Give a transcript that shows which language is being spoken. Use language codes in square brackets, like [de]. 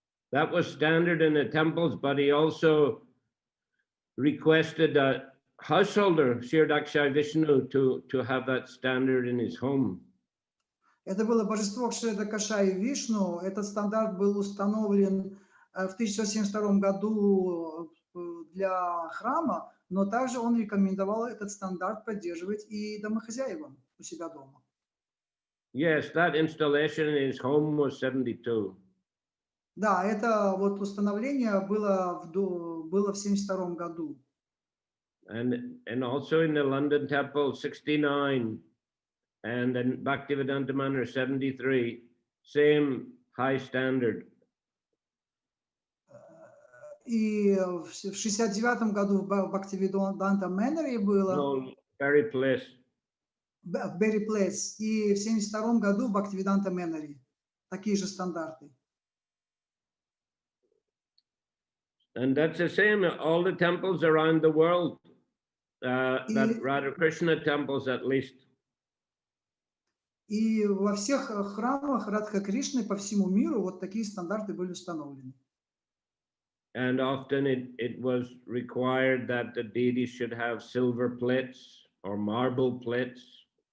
[en] That was standard in the temples, but he also requested a householder, Shri Vishnu, to have that standard in his home. [ru] Это было божество Кшредакашаи Вишну. Этот стандарт был установлен в 1972 году для храма, но также он рекомендовал этот стандарт поддерживать и домохозяевам у себя дома. [en] Yes, that installation in his home was 72. [ru] Да, это вот установление было в 1972 году. [en] And also in the London temple, 69, and in Bhaktivedanta Manor, 73, same high standard. [ru] И в 69 году в Бхактивиданта Мэноре было. [en] No, Berry Place. [ru] В Berry Place. И в 72 году в Бхактивиданта Мэноре. Такие же стандарты. [en] And that's the same, all the temples around the world, that Radha Krishna temples at least. [ru] И во всех храмах Радха Кришны по всему миру вот такие стандарты были установлены. [en] And often it was required that the deities should have silver plates or marble plates.